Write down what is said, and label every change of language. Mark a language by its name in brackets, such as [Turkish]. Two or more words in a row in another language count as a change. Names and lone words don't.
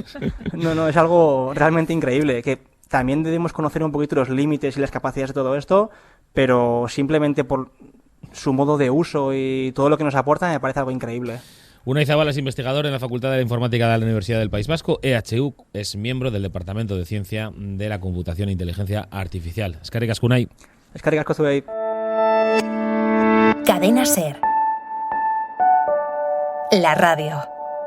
[Spanish] No, es algo realmente increíble. Que también debemos conocer un poquito los límites y las capacidades de todo esto, pero simplemente por su modo de uso y todo lo que nos aporta me parece algo increíble. Unai Zabala es investigador en la Facultad de la Informática de la Universidad del País Vasco. EHU es miembro del Departamento de Ciencia de la Computación e Inteligencia Artificial. [Basque] Eskerrik asko, Unai. Eskerrik asko zuei. [Spanish] Cadena SER. La radio.